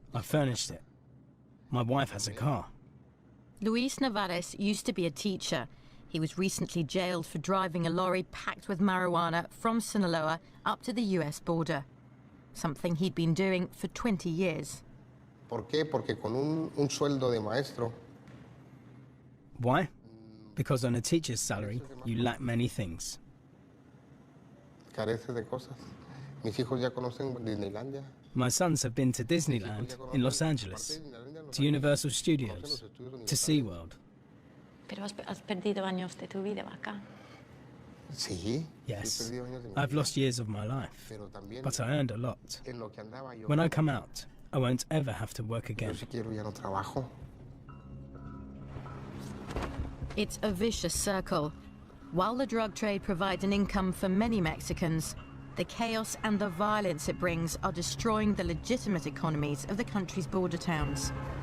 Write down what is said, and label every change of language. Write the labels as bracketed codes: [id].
[en] I furnished it. My wife has a car. Luis Navarez used to be a teacher. He was recently jailed for driving a lorry packed with marijuana from Sinaloa up to the US border, something he'd been doing for 20 years. [es] ¿Por qué? Porque con un sueldo de maestro. [en] Why? Because on a teacher's salary, you lack many things. [es] Careces de cosas. Mis hijos ya conocen Disneylandia. [en] My sons have been to Disneyland in Los Angeles, to Universal Studios, to SeaWorld. [es] Pero has perdido años de tu vida acá. Sí. [en] Yes, I've lost years of my life, but I earned a lot. When I come out, I won't ever have to work again. [es] Si quiero ya no trabajo. [en] It's a vicious circle. While the drug trade provides an income for many Mexicans, the chaos and the violence it brings are destroying the legitimate economies of the country's border towns.